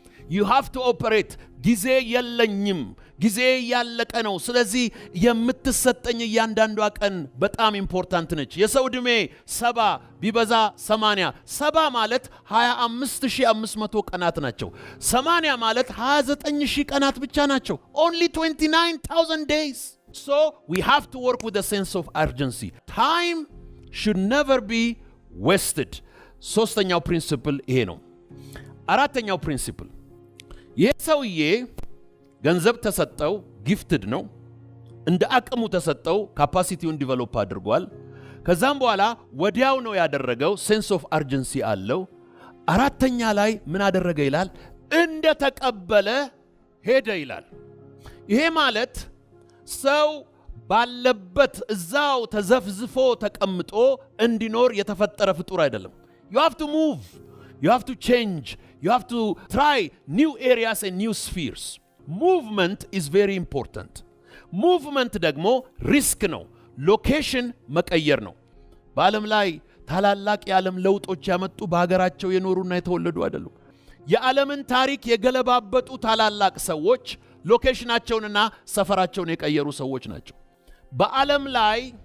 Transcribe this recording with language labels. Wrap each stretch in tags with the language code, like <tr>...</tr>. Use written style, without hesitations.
<en>You have to operate.</en> <am>ጊዜ የለኝም፣ ጊዜ ያለቀ ነው። ስለዚህ የምትሰጠኝ እያንዳንዷ ቀን በጣም ኢምፖርታንት ነች። የሰው ዕድሜ 70 ቢበዛ 80። 70 ማለት 25500 ቀናት ናቸው። 80 ማለት 29000 ቀናት ብቻ ናቸው።</am> <en>only 29000 days. So we have to work with a sense of urgency. Time should never be wasted.</en> <am>ሶስተኛው ፕሪንሲፕል ይሄ ነው። አራተኛው ፕሪንሲፕል ይሄ ሰውዬ ገንዘብ ተሰጠው፣ ጊፍትድ ነው። እንደ አቅሙ ተሰጠው፣ ካፓሲቲውን ዲቨሎፕ አድርጓል። ከዛም በኋላ ወዲያው ነው ያደረገው። ሴንስ ኦፍ አርጀንሲ አለው። አራተኛ ላይ ምን አደረገ ይላል? እንደ ተቀበለ ሄደ ይላል። ይሄ ማለት ሰው ባለበት እዛው ተዘፍዝፎ ተቀምጦ እንዲኖር የተፈጠረ ፍጡር አይደለም።</am> <en>You have to move. You have to change. You have to try new areas and new spheres. Movement is very important.</en> <am>Movement ደግሞ ሪስክ ነው። ሎኬሽን መቀየር ነው። በዓለም ላይ ታላላቅ የዓለም ለውጦች ያመጡ በሀገራቸው የኖሩና የተወለዱ አይደሉም። የዓለምን ታሪክ የገለባበጡ ታላላቅ ሰዎች ሎኬሽናቸውንና ሰፈራቸውን የቀየሩ ሰዎች ናቸው። በዓለም ላይ</am>